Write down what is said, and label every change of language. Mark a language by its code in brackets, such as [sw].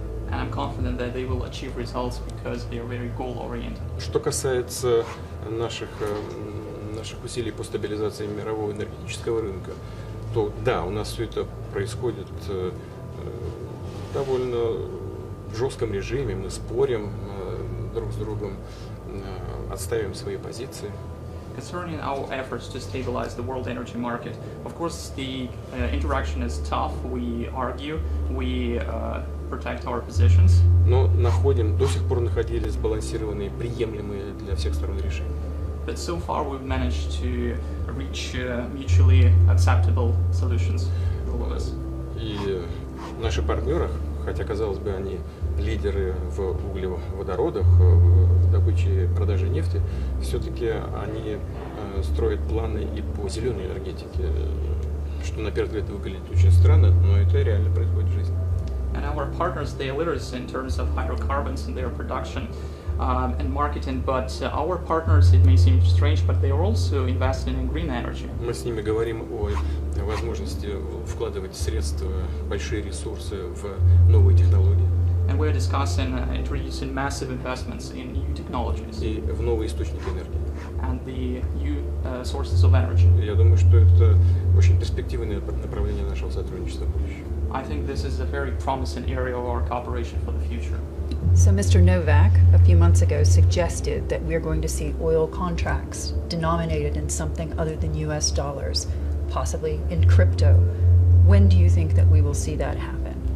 [en] And I'm confident that they will achieve results because they are very goal-oriented. [ru] Что касается наших усилий по стабилизации мирового энергетического рынка, то да, у нас все это происходит в довольно жестком режиме. Мы спорим друг с другом, отстаиваем свои позиции. [en] Concerning our efforts to stabilize the world energy market, of course the interaction is tough. We argue, we protect our positions. [ru] Но до сих пор находили сбалансированные, приемлемые для всех сторон решения. [en] But so far we've managed to reach mutually acceptable solutions for all of us. [ru] И наши партнеры, хотя, казалось бы, они лидеры в углеводородах, в добыче и продаже нефти, все-таки они строят планы и по зеленой энергетике, что на первый взгляд выглядит очень странно, но это реально происходит в жизни. [en] And our partners, they are leaders in terms of hydrocarbons and their production and marketing, but our partners, it may seem strange, but they are also investing in green energy. [ru] Мы с ними говорим о возможности вкладывать средства, большие ресурсы в новые технологии. [en] And we're discussing introducing massive investments in new technologies [ru] И в новые источники энергии. [en] and the new sources of energy. [ru] Я думаю, что это очень перспективное направление нашего сотрудничества в будущем. [en] I think this is a very promising area of our cooperation for the future. So Mr. Novak, a few months ago, suggested that we're going to see oil contracts denominated in something other than US dollars, possibly in crypto. When do you think that we will see that happen?